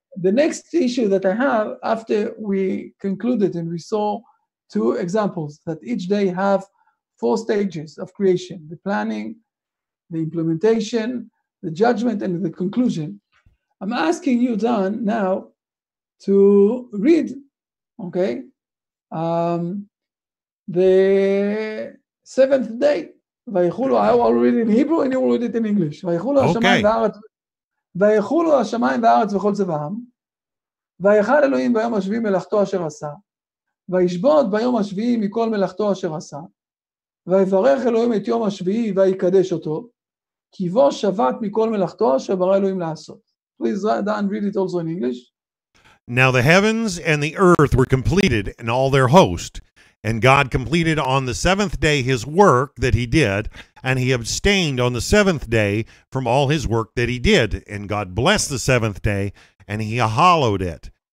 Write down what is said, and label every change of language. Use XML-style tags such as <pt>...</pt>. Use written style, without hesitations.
<en>The next issue that I have, after we concluded and we saw 2 examples that each day have 4 stages of creation: the planning, the implementation, the judgment, and the conclusion. I'm asking you, Dan, now to read, okay, the seventh day.</en> <he>ויחולו,</he> <en>I will read in Hebrew and you will read it in English.</en> <he>ויחולו השמיים והארץ, ויחולו השמיים והארץ וכל צבאם, ויחל אלוהים ביום השביעי מלאכתו אשר עשה, וישבות ביום השביעי מכל מלאכתו אשר עשה, ויברך אלוהים את יום השביעי ויקדש אותו, כי בו שבת מכל מלאכתו אשר ברא אלוהים לעשות.</he> <en>Please write down and read it also in English. Now the heavens and the earth were completed and all their host. And God completed on the seventh day his work that he did, and he abstained on the seventh day from all his work that he did. And God blessed the seventh day, and he hallowed it.</en>